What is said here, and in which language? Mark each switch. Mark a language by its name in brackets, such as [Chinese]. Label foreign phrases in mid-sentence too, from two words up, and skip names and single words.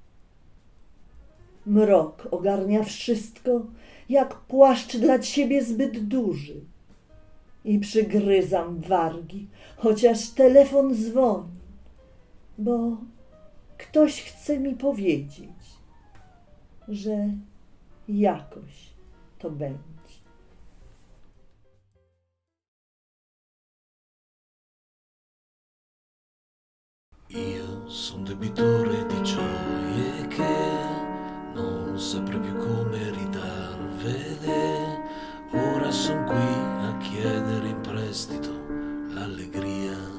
[Polish] Mrok ogarnia wszystko, jak płaszcz dla ciebie zbyt duży. I przygryzam wargi, chociaż telefon dzwoni, bo ktoś chce mi powiedzieć, że jakoś to będzie. [Italian] Io son debitore di gioie che non saprei più come ridarvele. Ora son qui a chiedere in prestito l'allegria.